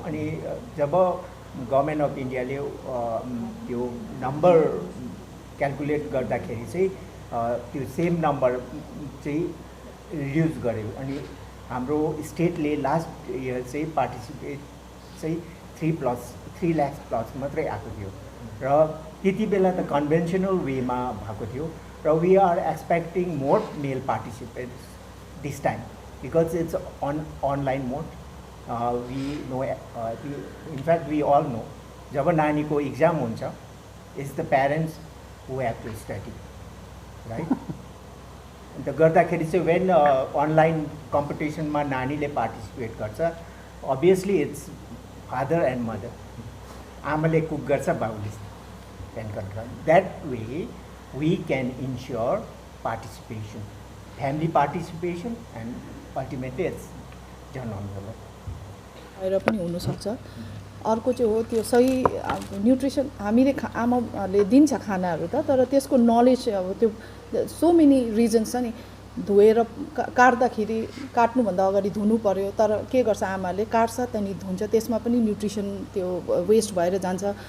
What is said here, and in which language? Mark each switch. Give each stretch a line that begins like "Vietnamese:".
Nepali: अनि जब government of इन्डियाले त्यो नम्बर क्यालकुलेट गर्दाखेरि चाहिँ त्यो सेम नम्बर चाहिँ रिड्युस गर्यो अनि हाम्रो स्टेटले लास्ट इयर चाहिँ पार्टिसिपेट चाहिँ 3 lakhs प्लस मात्रै आएको थियो र त्यति बेला त कन्भेन्सनल वेमा भएको थियो र
English: We are expecting more male participants this time because it's on online mode. We know in fact we all know
Nepali: जब नानी को एग्जाम हुन्छ
English: it's the parents who have to study, right?
Nepali: अन्त गर्दाखेरि चाहिँ
English: when online competition
Nepali: मा नानीले participate गर्छ
English: obviously it's father and mother,
Nepali: आमाले कुक गर्छ बाउले
English: can control. That way we can ensure participation, family participation and ultimately it's जनआन्दोलन
Nepali: भएर पनि हुनसक्छ। अर्को चाहिँ हो त्यो सही न्युट्रिसन हामीले आमाले दिन्छ खानाहरू त, तर त्यसको नलेज अब त्यो सो मेनी रिजन्स छ नि, धोएर काट्दाखेरि काट्नुभन्दा अगाडि धुनु पर्यो, तर के गर्छ आमाले काट्छ त्यहाँदेखि धुन्छ, त्यसमा पनि न्युट्रिसन त्यो वेस्ट भएर जान्छ।